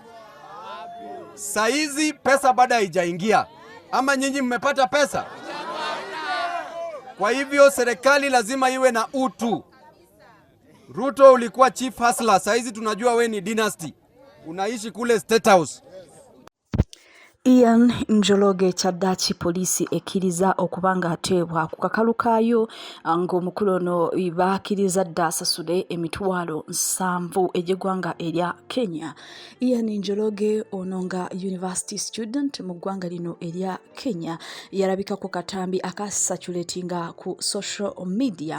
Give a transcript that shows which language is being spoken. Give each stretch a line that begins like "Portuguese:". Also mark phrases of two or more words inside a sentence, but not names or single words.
Swahili: Saizi pesa bado haijaingia. Ama nyinyi mmepata pesa? Kwa hivyo serikali lazima iwe na utu. Ruto ulikuwa
English: chief hustler,
Swahili: saizi tunajua we ni dynasty. Unaishi kule State House.
Ganda: Ian Njoroge Chadachi polisi ekiriza okubanga atebwa ku kakalu kaayo ng'omukulu ono baakiriza dda asasule emitwalo 7 egy'eggwanga erya Kenya. Ian Njoroge ono nga
English: university student
Ganda: mu ggwanga lino erya Kenya yalabika ku katambi akasatulatinga ku
English: social media.